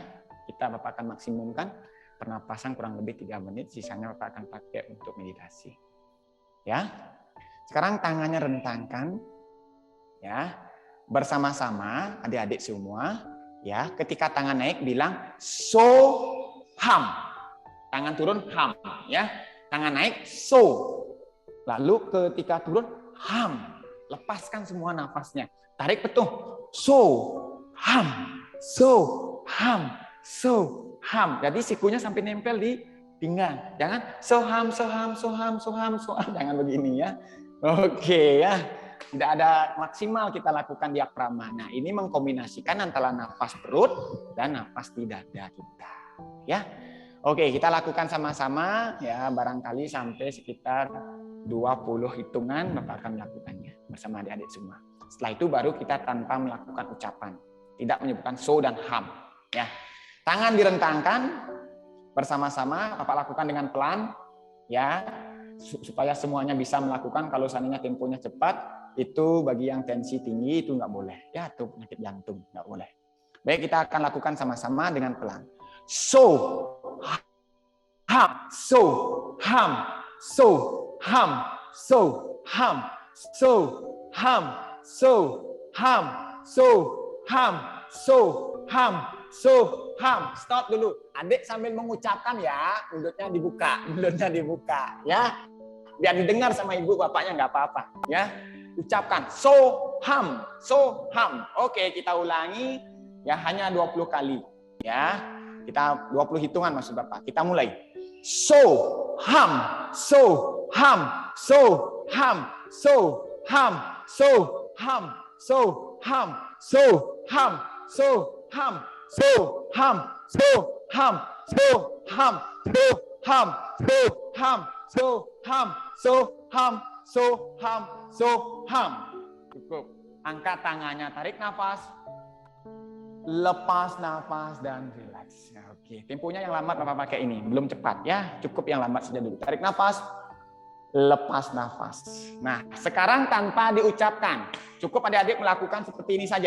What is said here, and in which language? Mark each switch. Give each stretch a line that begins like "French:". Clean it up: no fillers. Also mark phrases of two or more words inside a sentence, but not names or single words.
Indonesian: Bapak akan maksimumkan pernapasan kurang lebih 3 menit. Sisanya Bapak akan pakai untuk meditasi. Ya. Sekarang tangannya rentangkan. Ya. Bersama-sama adik-adik semua. Ya. Ketika tangan naik bilang
Sanskrit: so ham.
Indonesian: Tangan turun ham. Ya. Tangan naik so. Lalu ketika turun ham. Lepaskan semua nafasnya. Tarik betul.
Sanskrit: So, ham, so, ham, so, ham.
Indonesian: Jadi sikunya sampai nempel di pinggang.
Sanskrit: Jangan so ham, so ham, so ham, so ham, so ham.
Indonesian: Jangan begini ya. Oke ya. Tidak ada maksimal kita lakukan diafragma. Nah, ini mengkombinasikan antara nafas perut dan nafas di dada kita. Ya. Oke, kita lakukan sama-sama ya, barangkali sampai sekitar 20 hitungan Bapak akan melakukannya bersama adik-adik semua. Setelah itu baru kita tanpa melakukan ucapan, tidak menyebutkan so dan ham. Ya, tangan direntangkan bersama-sama, Bapak lakukan dengan pelan, ya, supaya semuanya bisa melakukan. Kalau seandainya temponya cepat, itu bagi yang tensi tinggi itu nggak boleh, ya, itu penyakit jantung nggak boleh. Baik, kita akan lakukan sama-sama dengan pelan.
Sanskrit: So, ham, so, ham, so, ham, so, ham, so, ham. So, ham, so, ham, so, ham, so, ham.
Indonesian: Stop dulu. Adik sambil mengucapkan ya, mulutnya dibuka, ya. Biar didengar sama ibu bapaknya nggak apa-apa, ya.
Sanskrit: Ucapkan so, ham, so, ham.
Indonesian: Oke, kita ulangi ya, hanya 20 kali, ya. Kita 20 hitungan maksud Bapak. Kita mulai.
Sanskrit: So, ham, so, ham, so, ham, so, ham, so, ham, so, ham, so, ham, so, ham, so, ham, so, ham, so, ham, so, ham, so, ham, so, ham, so, ham, so, ham, so, ham.
Indonesian: Cukup. Angkat tangannya, tarik nafas, lepas nafas dan relax. Oke, temponya yang lambat Bapak pakai ini, belum cepat ya, cukup yang lambat saja dulu. Tarik nafas, lepas nafas. Nah, sekarang tanpa diucapkan, cukup adik-adik melakukan seperti ini saja.